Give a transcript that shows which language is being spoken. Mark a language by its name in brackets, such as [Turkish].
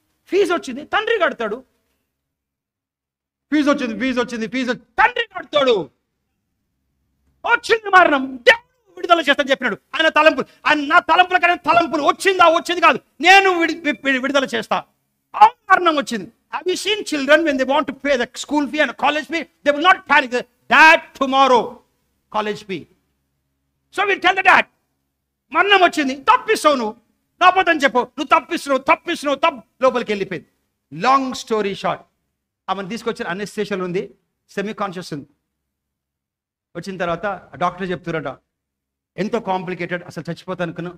[Telugu] Fee వచ్చింది తండ్రి కడతాడు. ఫీజు వచ్చింది తండ్రి కడతాడు. వచ్చింది మరణం, విడుదల చేస్తాను చెప్పినాడు. ఆయన తలంపులు, నా తలంపుల కానీ తలంపులు వచ్చింది కాదు, నేను విడుదల చేస్తా. మరణం వచ్చింది. [English] Have you seen children when they want to pay the school fee and college fee? They will not panic. Dad, tomorrow college fee. So we tell the dad, [Telugu] మరణం వచ్చింది, తప్పిస్తావు నువ్వు, నాపోతని చెప్పు, నువ్వు తప్పిస్తున్నావు లోపలికి వెళ్ళిపోయింది. [English] long story short, [Telugu] ఆమెను తీసుకొచ్చిన anaesthesia ఉంది, సెమీ కాన్షియస్ ఉంది. వచ్చిన తర్వాత డాక్టర్ చెప్తున్నారట ఎంతో కాంప్లికేటెడ్, అసలు చచ్చిపోతా అనుకున్నా.